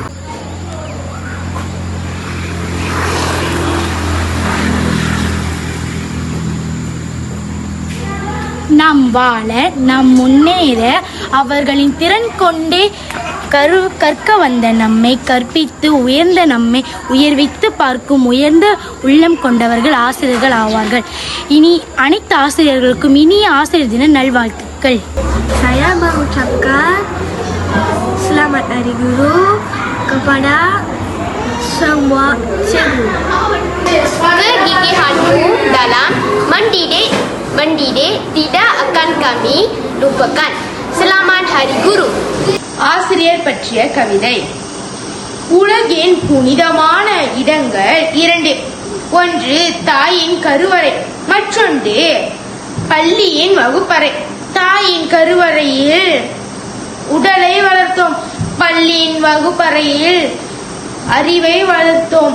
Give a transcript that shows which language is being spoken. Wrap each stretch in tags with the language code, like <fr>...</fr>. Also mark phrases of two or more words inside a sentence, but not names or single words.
<ta>நாம் வாழ, நாம் முன்னேற அவர்களின் திறன் கொண்டே கற்க வந்த நம்மை கற்பித்து உயர்ந்த நம்மை உயர்வித்து பார்க்கும் உயர்ந்த உள்ளம் கொண்டவர்கள் ஆசிரியர்கள் ஆவார்கள். இனி அனைத்து ஆசிரியர்களுக்கும் இனிய ஆசிரியர் தின நல்வாழ்த்துக்கள்.</ta> <ms>Saya mengucapkan selamat Hari Guru kepada semua cikgu. Kegigihanmu dalam mendidik tidak akan kami lupakan. Selamat Hari Guru.</ms> <ta>ஆசிரியர் பற்றிய கவிதை. உலகின் புனிதமான இடங்கள் இரண்டு. ஒன்று தாயின் கருவறை, மற்றொன்று பள்ளியின் வகுப்பறை. தாயின் கருவறையில் உடலை வளர்த்தோம், பள்ளியின் வகுப்பறையில் அறிவை வளர்த்தோம்.</ta>